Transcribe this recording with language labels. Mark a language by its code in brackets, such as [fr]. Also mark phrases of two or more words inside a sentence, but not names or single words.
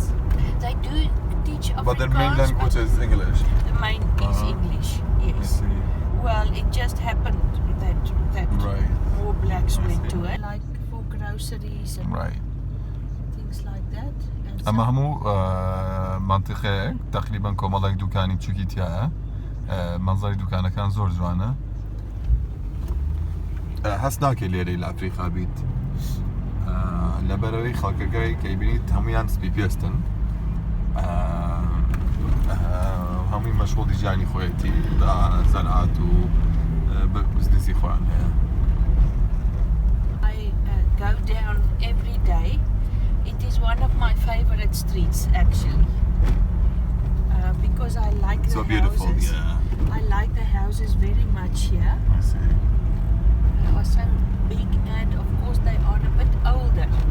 [en] They do teach Afrikaans, But their main language is English. The main is English, yes. I see. Well, it just happened that Right. more blacks I went see. to it, like for groceries and Right. things like that. And [ckb] اما همو منطقه تقریبا کۆمەڵێک دوکانی بچووکی تایە منزەری دوکانەکان زۆر جوانە هەست ناکەی لێرەی لە ئەفریقا بیت لەبەرەوەی خەڵکەکەی کە بینیت هەمویان سپی پێستن هەمووی مەشغوڵی ژیانی خۆیەتی بە زەرعات و بزنسی خۆیان هەیە [en] I go down every day. It is one of my favorite streets actually, because I like the so beautiful, houses. yeah. I like the houses very much here. I see. They are so big and of course they are a bit older.